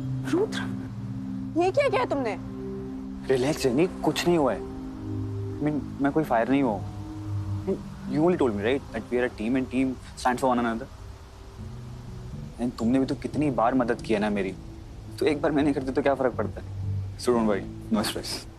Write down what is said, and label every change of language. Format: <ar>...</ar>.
<hi>रुद्र, ये क्या किया तुमने? रिलैक्स जेनी, कुछ नहीं हुआ है। मैं कोई फायर नहीं हुआ।</hi> <en>You only told me, right, that we are a team and team stands for one another.</en> <hi>And तुमने भी तो कितनी बार मदद की है ना मेरी। तो एक बार मैं नहीं करती तो क्या फर्क पड़ता है?</hi> <en>So don't worry, no stress.</en>